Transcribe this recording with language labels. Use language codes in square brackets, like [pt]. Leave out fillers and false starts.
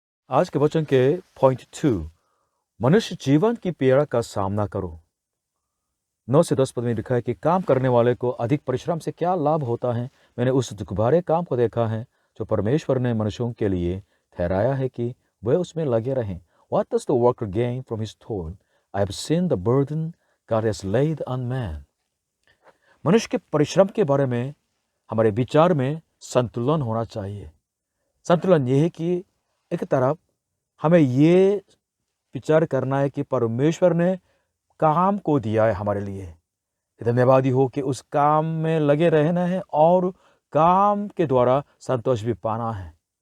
[hi] आज के वचन के पॉइंट 2, मनुष्य जीवन की पीड़ा का सामना करो। 9 से 10 पद में लिखा है कि काम करने वाले को अधिक परिश्रम से क्या लाभ होता है? मैंने उस दुखभारे काम को देखा है जो परमेश्वर ने मनुष्यों के लिए ठहराया है कि वे उसमें लगे रहें। [en] What does the worker gain from his toil? I have seen the burden God has laid on man. [hi] मनुष्य के परिश्रम के बारे में हमारे विचार में संतुलन होना चाहिए। संतुलन ये है कि एक तरफ हमें ये विचार करना है कि परमेश्वर ने काम को दिया है हमारे लिए, धन्यवादी हो कि उस काम में लगे रहना है और काम के द्वारा संतोष भी पाना है।